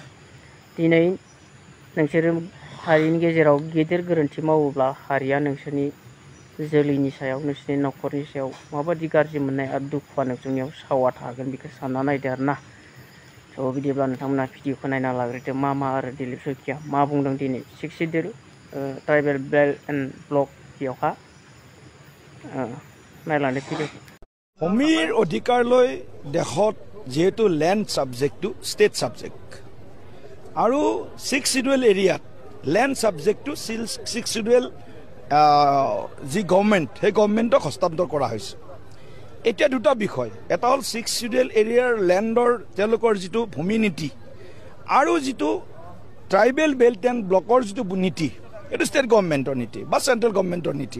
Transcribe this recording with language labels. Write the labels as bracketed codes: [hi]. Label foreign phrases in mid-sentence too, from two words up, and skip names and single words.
[brx] दिनै नोंसोरो हारिनि गेजेराव गेदेर गोरोन्थि मावोब्ला हारिया नोंसोरनि जोलैनि सायाव, नोंसोरनि न'खरनि सायाव माबायदि गाज्रि मोननाय आरो दुखुआ नोंसोरनियाव सावा थागोन बेखौ सानना नायदो आरो ना। स' बिदिब्ला नोंथांमोना भिडिअखौ नायना लाग्रोदो मा आरो दिलीप शइकिया मा बुंदों दिनै [en] 6 schedule tribal belt and block [brx] बेयावहा नायलांदो भिडिअखौ। [as] ভূমিৰ অধিকাৰ লৈ দেশত যেহেতু [en] land subject state subject [as] আৰু [en] 6 schedule area land subject 6 schedule [as] যি গভৰ্ণমেণ্ট সেই গভৰ্ণমেণ্টক হস্তান্তৰ কৰা হৈছে। এতিয়া দুটা বিষয়, এটা হ'ল [en] 6 schedule area land [as] তেওঁলোকৰ যিটো ভূমি নীতি আৰু যিটো [en] tribal belt and block [as] যিটো নীতি, এইটো [en] state government [as] নীতি বা [en] central government [as] নীতি।